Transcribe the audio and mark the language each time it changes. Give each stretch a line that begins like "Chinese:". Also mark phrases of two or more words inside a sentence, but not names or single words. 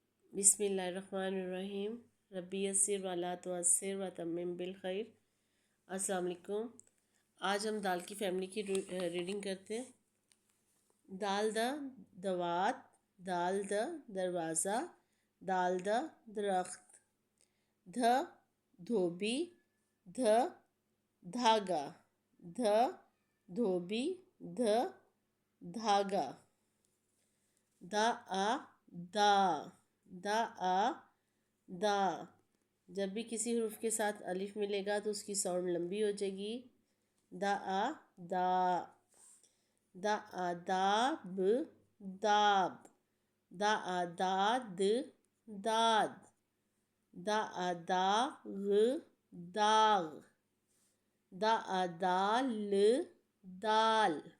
Arabic: بسم اللہ الرحمن الرحیم. ربی یسر ولا تعسر وتمم بالخیر. السلام علیکم.
Urdu: آج ہم دال کی فیملی کی ریڈنگ کرتے ہیں. دال دا دوات، دال دا دروازہ، دال دا درخت، دھ دھوبی، دھ دھاگا، دھ دھوبی، دھ دھاگا، دا آ دا، دا آ دا. جب بھی کسی حرف کے ساتھ الف ملے گا تو اس کی ساؤنڈ لمبی ہو جائے گی. دا آ دا، دا آ داب داب، دا آ داد داد، دا آ داغ داغ، دا آ دال دال،